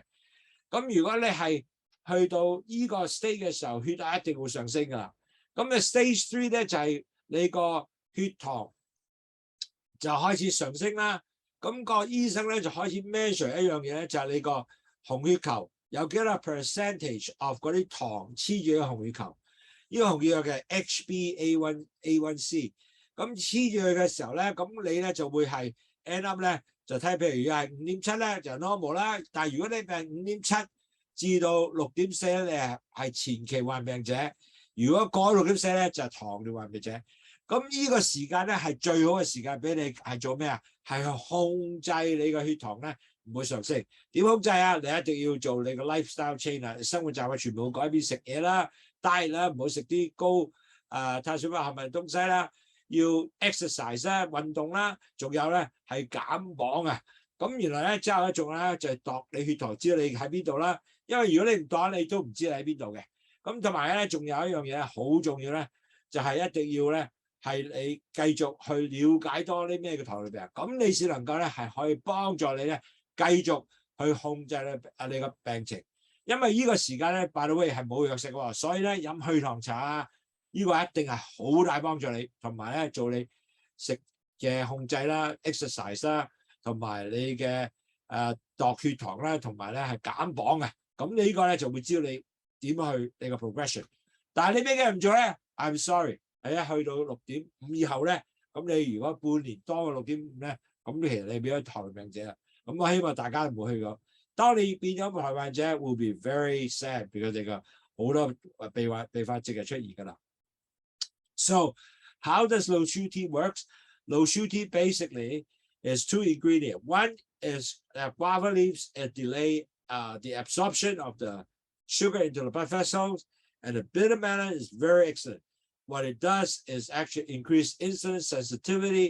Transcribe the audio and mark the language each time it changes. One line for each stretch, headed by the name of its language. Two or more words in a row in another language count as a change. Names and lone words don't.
Cantonese: 咁如果你係去到呢個 stage 嘅時候，血壓一定會上升㗎啦。咁嘅 stage 3咧就係你個血糖就開始上升啦。咁個醫生咧就開始 measure 一樣嘢咧，就係你個紅血球有幾多
English: percentage of
Cantonese: 嗰啲糖黐住個紅血球。呢個紅血球嘅 HbA1c。咁黐住佢嘅時候咧，咁你咧就會係
English: end up
Cantonese: 咧就睇，譬如係5.7咧就 normal 啦。但係如果你係5.7至到6.4咧，你係前期患病者；如果過咗6.4咧，就係糖尿患病者。咁呢個時間咧係最好嘅時間俾你係做咩啊？係控制你個血糖咧唔會上升。點控制啊？你一定要做你個
English: lifestyle change
Cantonese: 啊，生活習慣全部改變，食嘢啦、diet 啦，唔好食啲高碳水化合物東西啦。要 exercise 啦，運動啦，仲有咧係減磅啊！咁原來咧之後咧仲咧就係度你血糖，知道你喺邊度啦。因為如果你唔度，你都唔知你喺邊度嘅。咁同埋咧仲有一樣嘢好重要咧，就係一定要咧係你繼續去了解多啲咩叫糖尿病，咁你先能夠咧係可以幫助你咧繼續去控制你個病情。因為呢個時間咧
English: by the way
Cantonese: 係冇藥食喎，所以咧飲去糖茶啊。呢個一定係好大幫助你，同埋咧做你食嘅控制啦、exercise 啦，同埋你嘅度血糖啦，同埋咧係減磅嘅。咁你呢個咧就會知道你點去你個 progression。但係你咩嘅唔做咧 ？
English: I'm sorry，
Cantonese: 係一去到6.5以後咧，咁你如果半年多過6.5咧，咁其實你變咗糖尿病者啦。咁我希望大家唔好去過。當你變咗糖尿病者 ，
English: will be very sad，because
Cantonese: 你個好多併發症係出現㗎啦。
English: So, how does Lowsutea works? Lowsutea basically is 2 ingredients. One is guava leaves delay the absorption of the sugar into the blood vessels, and the bitter melon is very excellent. What it does is actually increase insulin sensitivity.